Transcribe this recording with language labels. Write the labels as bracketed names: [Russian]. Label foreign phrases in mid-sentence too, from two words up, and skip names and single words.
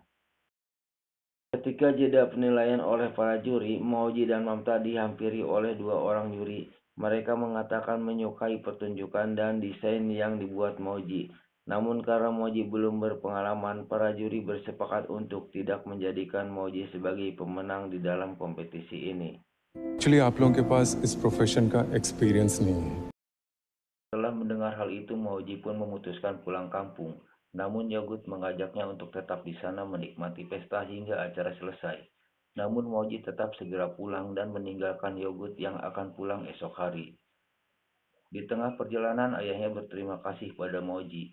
[Indonesian] Ketika jeda penilaian oleh para juri, Mauji dan Mamta dihampiri oleh dua orang juri. Mereka mengatakan menyukai pertunjukan dan desain yang dibuat Mauji. Namun karena Mauji belum berpengalaman, para juri bersepakat untuk tidak menjadikan Mauji sebagai pemenang di dalam kompetisi ini. [Hindi] Actually, आप लोगों के पास इस प्रोफेशन का एक्सपीरियंस नहीं है. [Indonesian] Setelah mendengar hal itu, Mauji pun memutuskan pulang kampung. Namun Yogut mengajaknya untuk tetap di sana menikmati pesta hingga acara selesai. Namun Mauji tetap segera pulang dan meninggalkan Yogut yang akan pulang esok hari. Di tengah perjalanan, ayahnya berterima kasih pada Mauji.